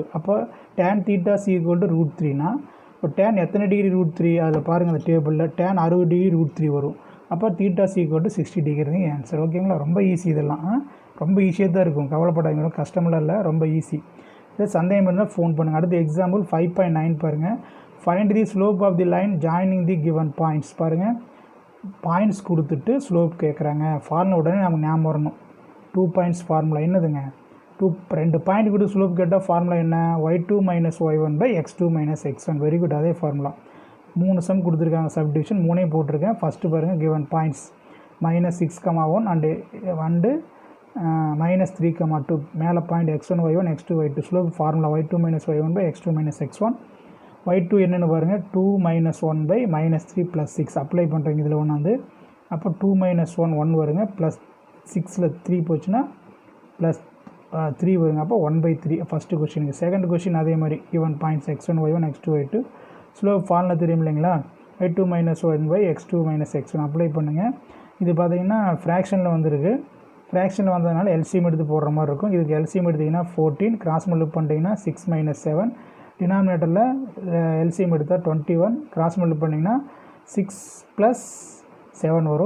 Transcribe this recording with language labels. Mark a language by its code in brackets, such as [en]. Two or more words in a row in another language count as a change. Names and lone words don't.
[ta] அப்போ tan தீட்டா C = √3னா இப்போ tan எத்தனை டிகிரி √3, அதில் பாருங்கள் அந்த டேபிளில் tan 60 டிகிரி √3 வரும். அப்போ தீட்டா C = 60 [en] degree answer. [ta] ஓகேங்களா, ரொம்ப ஈஸி. இதெல்லாம் ரொம்ப ஈஸியாக தான் இருக்கும், கவலைப்படாதீங்க, ரொம்ப கஷ்டமெல்லாம் இல்லை, ரொம்ப ஈஸி. இதே சந்தேகம் இருந்தால் ஃபோன் பண்ணுங்கள். அடுத்த எக்ஸாம்பிள் 5.9 பாருங்கள். [en] find the slope of the line joining the given points. [ta] பாருங்கள் பாயிண்ட்ஸ் கொடுத்துட்டு ஸ்லோப் கேட்குறாங்க. ஃபார்முலா உடனே நமக்கு ஞாபகம் வரணும். 2 பாயிண்ட்ஸ் ஃபார்முலா என்னதுங்க, 2 பாயிண்ட் கொடுத்து ஸ்லோப் கேட்டால் ஃபார்முலா என்ன, y2 - y1/x2 - x1. [en] very good, [ta] அதே ஃபார்முலா. 3 சம் கொடுத்துருக்காங்க, சப்டிவிஷன் 3 போட்டிருக்கேன். ஃபஸ்ட்டு பாருங்கள் [en] given points [ta] -6,1 அண்டு -3,2. மேலே பாயிண்ட் x1 y1 x2 y2. [en] slope formula [ta] y2 - y1/x2 - x1. y2 என்னென்னு பாருங்கள் 2 - 1/-3 + 6 அப்ளை பண்ணுறீங்க. இதில் ஒன்று வந்து அப்போ 2 - 1 1 வருங்க, ப்ளஸ் 6ல் 3 போச்சுன்னா ப்ளஸ் 3 வருங்க. அப்போ 1/3 ஃபஸ்ட்டு கொஸ்டினுக்கு. [en] second question [ta] அதே மாதிரி [en] given points [ta] x1 y1 x2 y2. [en] slope formula [ta] தெரியும் இல்லைங்களா, y2 - y1/x2 - x1 அப்ளை பண்ணுங்கள். இது பார்த்தீங்கன்னா ஃப்ராக்ஷனில் வந்துருக்கு. ஃப்ராக்ஷனில் வந்ததுனால LCM எடுத்து போடுற மாதிரி இருக்கும். இதுக்கு LCM எடுத்திங்கன்னா 14, [en] cross multiply [ta] பண்ணிட்டீங்கன்னா 6 - 7. டினாமினேட்டரில் LCM எடுத்தால் 21, [en] cross multiply [ta] பண்ணிங்கன்னா 6 + 7 வரும்.